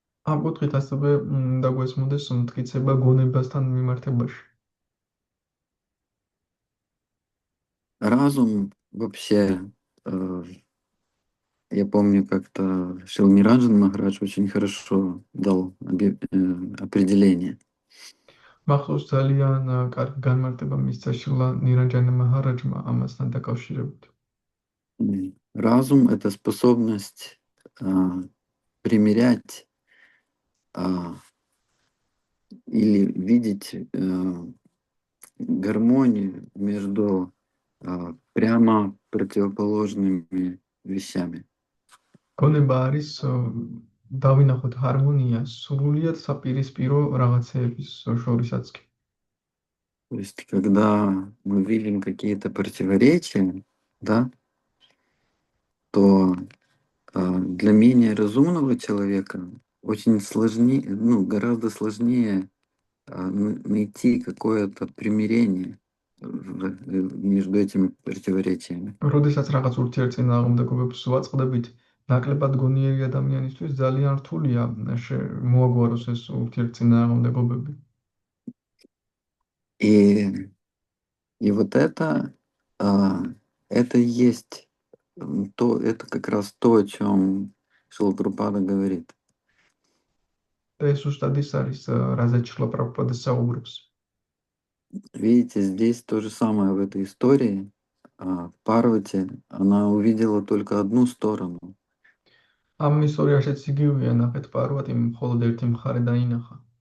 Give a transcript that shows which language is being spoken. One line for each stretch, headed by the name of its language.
Georgian: ამ კუთხით ასევე უნდა გვესმოდეს მტკიცება გონებასთან მიმართებაში.
Russian: Разум вообще, я помню, как-то Шрила Ниранджана Махарадж очень хорошо дал определение.
Georgian: მახსოვს ძალიან კარგი განმარტება მისცა შრილა ნირანჯანა მაჰარაჯმა ამასთან დაკავშირებით.
Russian: Разум — это способность примерять или видеть гармонию между прямо противоположными вещами.
Georgian: გონება არის დავინახოთ ჰარმონია სრულიად საპირისპირო რაღაცეების შორისაც კი.
Russian: То есть, когда мы видим какие-то противоречия, да, то для менее разумного человека очень сложнее, гораздо сложнее найти какое-то примирение между этими противоречиями.
Georgian: როდესაც რაღაც ურთიერთწინააღმდეგობებს ვაწყდებით, ნაკლებად გონიერი ადამიანისთვის ძალიან რთულია მოაგვაროს ეს ურთიერთწინააღმდეგობები.
Russian: И вот это и есть это как раз то, о чем Шрила Прабхупада говорит.
Georgian: და ეს ზუსტად ის არის, რაზეც შრილა პრაბჰუპადა საუბრობს.
Russian: Видите, здесь то же самое в этой истории. Парвати, она увидела только одну сторону.
Georgian: ამ ისტორიაშიც იგივეა, ნახეთ პარვატიმ მხოლოდ ერთი მხარე დაინახა.